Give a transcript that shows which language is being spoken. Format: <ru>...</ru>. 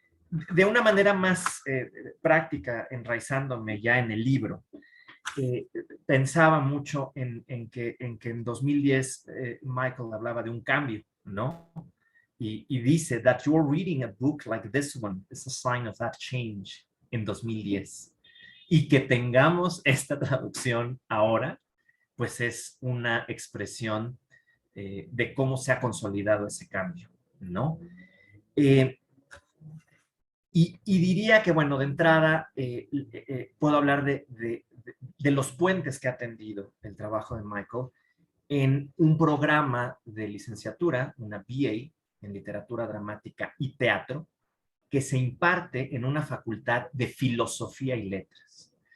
<es>de una manera más práctica, enraizándome ya en el libro, pensaba mucho en que en 2010 Michael hablaba de un cambio, ¿no? Y dice,</es> <en>that you're reading a book like this one is a sign of that change</en> <es>en 2010. Y que tengamos esta traducción ahora, pues es una expresión de cómo se ha consolidado ese cambio, ¿no? Y diría que, bueno, de entrada, puedo hablar de los puentes que ha tendido el trabajo de Michael en un programa de licenciatura, una BA en literatura dramática y teatro, que se imparte en una facultad de filosofía y letras.</es>